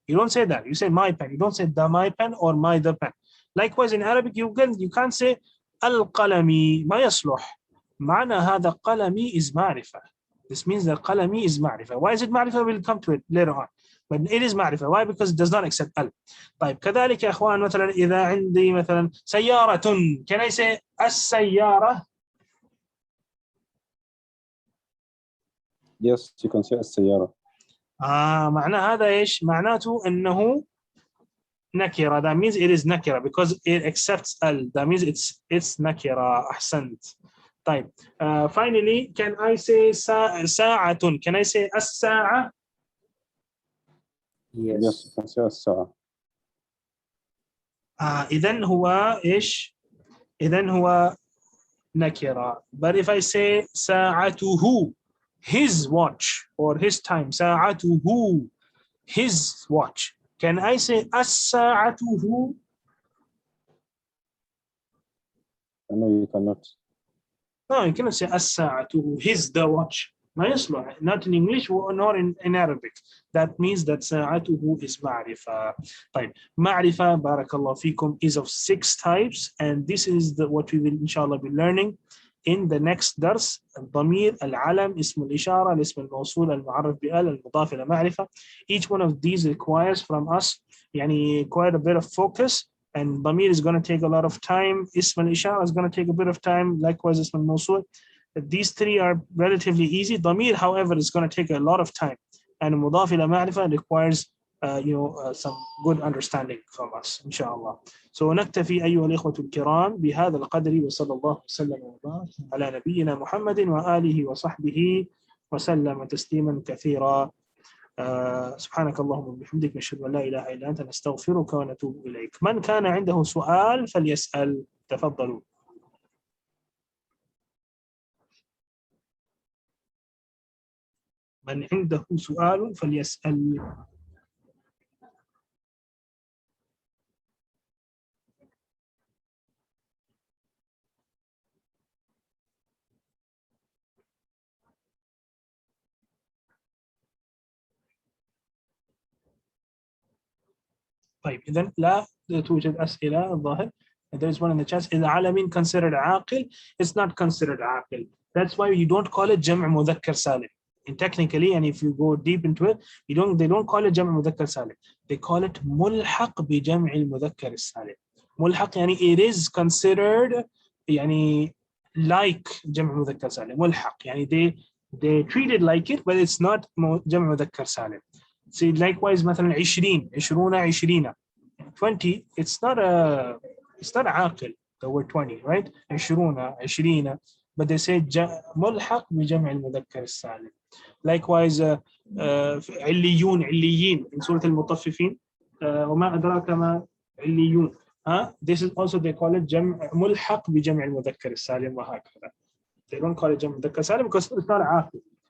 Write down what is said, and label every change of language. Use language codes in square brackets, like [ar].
[en] You don't say that. You say my pen. You don't say the my pen or my the pen. Likewise in Arabic, you can't say al-qalami. [ar] ما يصلح. معنى هذا qalami is ma'rifah. [en] This means that qalami is ma'rifah. Why is it ma'rifah? We'll come to it later on. But it is ma'rifah. Why? Because it does not accept al. [ar] طيب كذلك يا اخوان مثلا إذا عندي مثلا سيارة. [en] Can I say السيارة? Yes, you can say السيارة. [ar] معنى هذا ايش؟ معناته انه nakira. [en] That means it is nakira because it accepts al. That means it's nakira. [ar] أحسنت. طيب. [en] Finally, can I say ساعة? Can I say الساعة? Yes, you can say الساعة. [ar] إذن هو إيش؟ إذن هو nakira. [en] But if I say ساعته, his watch or his time, ساعته, his watch. Can I say as-sa'atuhu? No, you cannot. No, you cannot say as-sa'atuhu, his the watch. [ar] ما يصلح, [en] not in English nor in Arabic. That means that ساعته is معرفة. [ar] طيب, معرفة بارك الله فيكم [en] is of 6 types, and this is what we will inshallah be learning in the next درس. [ar] الضمير, العلم, اسم الإشارة, الاسم الموصول, المعرف بال, المضاف إلى معرفة. [en] Each one of these requires from us يعني quite a bit of focus, and ضمير is going to take a lot of time. اسم الإشارة is going to take a bit of time. Likewise, اسم الموصول. These 3 are relatively easy. ضمير, however, is going to take a lot of time, and مضاف إلى معرفة requires some good understanding from us, inshallah. [ar] So نكتفي أيها الإخوة الكرام بهذا القدر, وصلى الله وسلم وبارك على نبينا محمد وآله وصحبه وسلم تسليما كثيرا. سبحانك اللهم وبحمدك نشهد أن لا إله إلا أنت نستغفرك ونتوب إليك. من كان عنده سؤال فليسأل. تفضلوا. من عنده سؤال فليسأل. طيب, إذن لا توجد أسئلة الظاهر. [en] There is one in the chat. Is alamin considered عاقل? It's not considered عاقل. That's why you don't call it جمع مذكر سالم. And technically, and if you go deep into it, they don't call it جمع مذكر سالم. [ar] They call it ملحق بجمع المذكر السالم. ملحق يعني [en] it is considered [ar] يعني like جمع مذكر سالم. [en] ملحق يعني they treat it like it, but it's not جمع مذكر سالم. See, likewise, مثلا 20, 20, 20, it's not عاقل, the word 20, right? 20, but they say ملحق بجمع المذكر السالم. [ar] Likewise, عليين in سورة المطففين, وما أدراك ما عليون. [en] This is also, they call it ملحق بجمع المذكر السالم وهكذا. They don't call it جمع المذكر السالم because it's not عاقل.